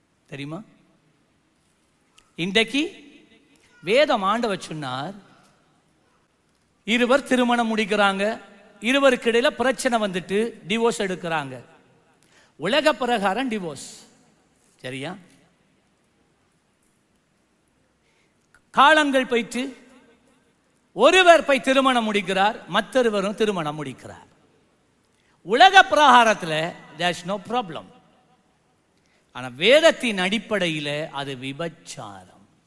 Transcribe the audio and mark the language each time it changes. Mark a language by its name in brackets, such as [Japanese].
[Tamil] தெரியுமா? இன்றைக்கு வேதம் ஆண்டவர் சொன்னார், இருவர் திருமணம் முடிக்கிறாங்க, இருவருக்கு இடையில பிரச்சனை வந்துட்டு டிவோர்ஸ் எடுக்கிறாங்க. உலக பிரகாரம் டிவோர்ஸ், சரியா? காலங்கள் போயிட்டு ஒருவர் போய் திருமணம் முடிக்கிறார், மற்றொருவரும் திருமணம் முடிக்கிறார். உலக பிரகாரத்தில் [English] there's no problem. [Tamil] ஆனா வேதத்தின் அடிப்படையில் அது விபச்சாரம்.